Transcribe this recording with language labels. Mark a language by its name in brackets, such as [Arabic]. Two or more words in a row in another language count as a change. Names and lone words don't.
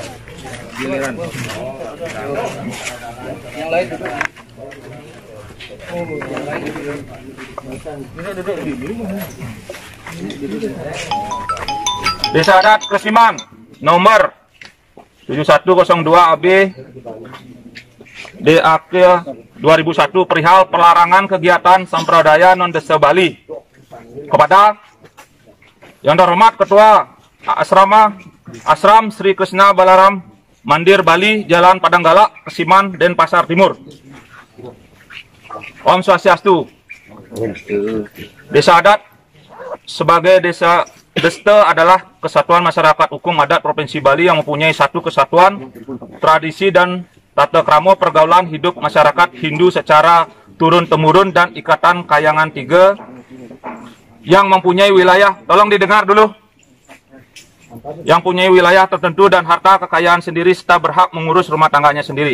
[Indonesian] Yang lain Desa Adat Kesiman nomor 7102 AB DAK 2001 perihal pelarangan kegiatan sampradaya non desa Bali. Kepada yang terhormat Ketua Asram Sri Krishna Balaram Mandir Bali, Jalan Padanggalak, Kesiman, Denpasar Timur. [Balinese] Om Swastiastu. [Indonesian] Desa Adat sebagai desa Deste adalah kesatuan masyarakat hukum adat Provinsi Bali yang mempunyai satu kesatuan tradisi dan tata krama pergaulan hidup masyarakat Hindu secara turun-temurun dan ikatan kayangan tiga yang mempunyai wilayah, tolong didengar dulu, yang mempunyai wilayah tertentu dan harta kekayaan sendiri serta berhak mengurus rumah tangganya sendiri.